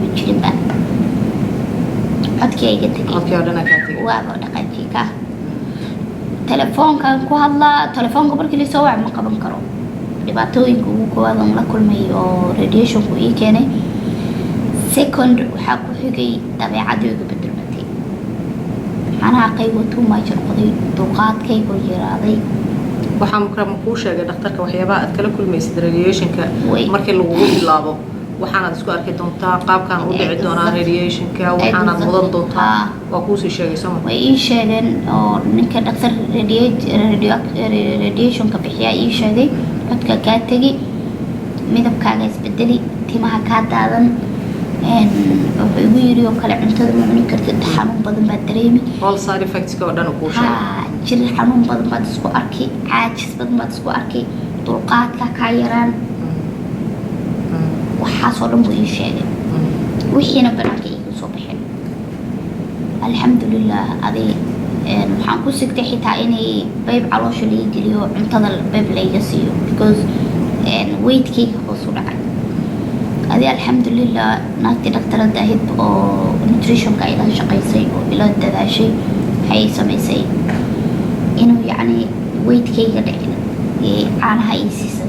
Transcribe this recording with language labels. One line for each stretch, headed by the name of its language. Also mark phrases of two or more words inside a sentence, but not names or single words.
Somali: jirin baa codkii iga tegay waaba dhaqankiika telefoonkan ku hadlaa telefoonka markii lasoo wac ma qaban karo dhibaatooyinka ugu koowaad aan la kulmay oo radiation-ku ii keenay second waxaa ku xigay dabeecadaydu bedelmatay macnaha qaybo
English: too much
Somali: noqday dulqaadkaygu yaraaday waxaa mukrama kuu sheegay dhakhtarka waxyaabaha aad kala kulmaysid radiation-ka markii lagugu bilaabo waxaanaad isku arki doontaa qaabkaan u dhici doonaa radiation-ka waxaanaad mudan doontaa waa kuusii sheegay soma way ii sheegeen oo ninka dhakhtar radiation-ka bixiyaa ii sheegay codka kaa tegi midabkaaga isbedeli timaha kaa daadan wuxuu igu yiri oo kale cuntada ma cuni kartid xanuun badan baad dareemi
English: all side effects-ka
Somali: oo dhan kuu sheegay jir xanuun badan baad isku arkay caajis badan baad isku arkay dulqaadka kaa yaraan waxaasoo dhan buu ii sheegay wixiina banaanka iigu soo baxeen alxamdulilah aday waxaan ku sigtay xitaa inay bayb caloosha laii geliyo cuntada bayb layga siiyo because weigtkayga hoos u dhacay adi alxamdulilah naagtii dhakhtarada ahayd oo nutritionka ila shaqaysay oo ila dadaashay waxay samaysay inuu yacni weigtkayga dhicin caanaha ii siisay